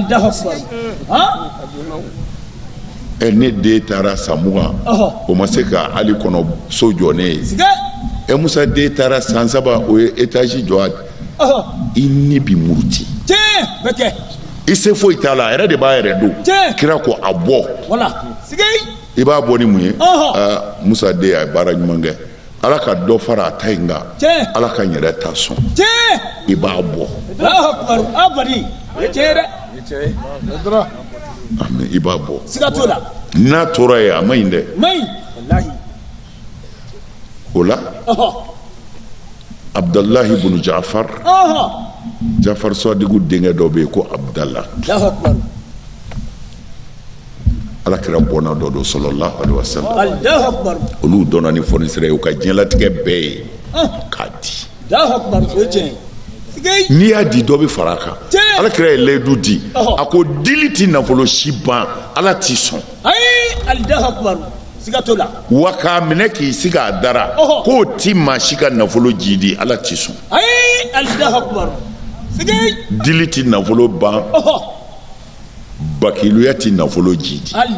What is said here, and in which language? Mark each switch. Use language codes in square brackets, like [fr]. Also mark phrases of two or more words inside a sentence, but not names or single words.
[bm] ne den taara san 20 o ma se ka hali kɔnɔ so jɔ ne ye musa den taara san 3 o ye étage jɔ i ni bi muruti i se foyi t'a la a yɛrɛ de b'a yɛrɛ don kira ko a bɔ i b'a bɔ ni mun ye musa den a ye baara ɲuman kɛ ala ka dɔ fara a ta in kan ala ka n yɛrɛ ta sɔn i b'a bɔ i b'a bɔ n'a tora ye a ma ɲi dɛ o la abdalahi ibn jafar sadiku denkɛ dɔ bɛ yen ko abdala ala kɛra bɔnna dɔ don [ar] صلى الله عليه وسلم [bm] olu dɔnna ni fɔnisira ye u ka diɲɛlatigɛ bɛɛ ye k'a di n'i y'a di dɔ bɛ fara a kan ala kɛra ye layidu di a ko dili tɛ nafolo si ban ala t'i sɔn wa k'a minɛ k'i sigi a dara k'o ti maa si ka nafolo ji di ala t'i sɔn dili tɛ nafolo ban bakiluya tɛ nafolo ji di